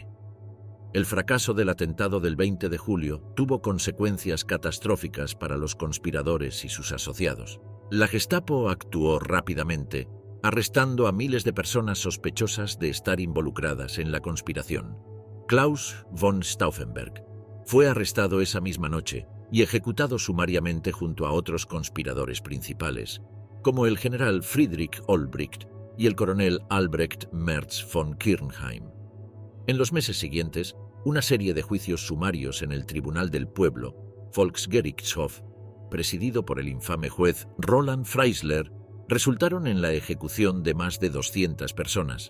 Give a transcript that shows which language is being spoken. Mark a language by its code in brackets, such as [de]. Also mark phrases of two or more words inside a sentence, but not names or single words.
[es] El fracaso del atentado del 20 de julio tuvo consecuencias catastróficas para los conspiradores y sus asociados. La Gestapo actuó rápidamente, arrestando a miles de personas sospechosas de estar involucradas en la conspiración. Klaus von Stauffenberg fue arrestado esa misma noche y ejecutado sumariamente junto a otros conspiradores principales, como el general Friedrich Olbricht y el coronel Albrecht Merz von Kirchheim. En los meses siguientes, una serie de juicios sumarios en el Tribunal del Pueblo, Volksgerichtshof, presidido por el infame juez Roland Freisler, resultaron en la ejecución de más de 200 personas.